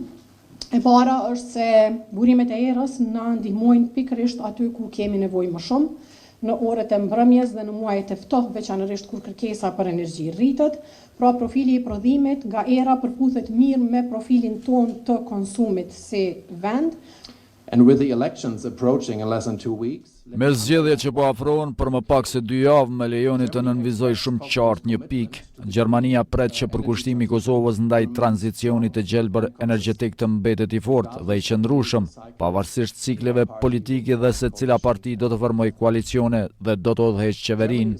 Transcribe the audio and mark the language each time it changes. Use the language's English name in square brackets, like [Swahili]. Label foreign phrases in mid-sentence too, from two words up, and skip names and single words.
[Albanian] E para është se burimet e erës na ndihmojnë pikërisht aty ku kemi nevojë më shumë, në orët e mbrëmjes dhe në muajt e ftohtë, veçanërisht kur kërkesa për energji rritet, pra profili i prodhimit nga era përputhet mirë me profilin tonë të konsumit si vend. [English] And with the elections approaching in less than 2 weeks, [Albanian] me zgjedhjet që po afrohen për më pak se 2 javë, me lejoni të nënvizoj shumë qartë një pikë. Gjermania pret që përkushtimi i Kosovës ndaj tranzicionit të gjelbër energjetik të mbetet i fortë dhe i qëndrueshëm, pavarësisht cikleve politike dhe se cila parti do të formojë koalicione dhe do të udhëheqë qeverinë.